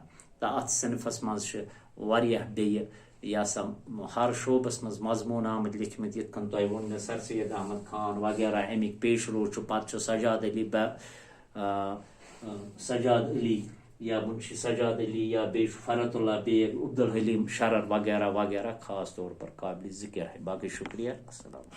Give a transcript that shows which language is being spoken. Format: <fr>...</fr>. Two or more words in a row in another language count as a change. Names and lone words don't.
<ks>تہٕ اتھ صنفس منٛز چھِ واریاہ بیٚیہِ یہ سا ہر شعبس منٛز مضموٗن آمٕتۍ لیکھمٕتۍ، یِتھ کٔنۍ تۄہہِ ووٚن مےٚ سر سید احمد خان وغیرہ، امیِکۍ پیشرو چھُ، پتہٕ چھُ سجاد علی یا منشی سجاد علی، یا بیٚیہِ چھُ فرحت اللہ بیگ، عبدالحلیم شرر وغیرہ وغیرہ،</ks> <ur>خاص طور پر قابل ذکر ہے۔ باقی شکریہ، السلام۔</ur>